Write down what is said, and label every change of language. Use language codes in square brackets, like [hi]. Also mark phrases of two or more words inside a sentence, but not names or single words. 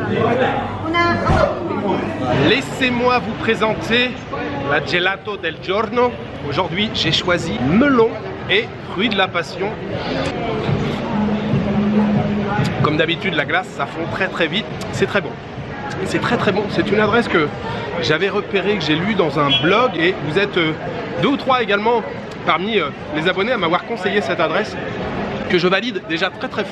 [fr] Laissez-moi vous présenter la [it] gelato del giorno. [fr] Aujourd'hui, j'ai choisi melon et fruits de la passion. Comme d'habitude, la glace, ça fond très vite. C'est très bon. C'est très bon. C'est une adresse que j'avais repérée, que j'ai lue dans un blog. Et vous êtes 2 ou 3 également parmi les abonnés à m'avoir conseillé cette adresse, que je valide déjà très fort.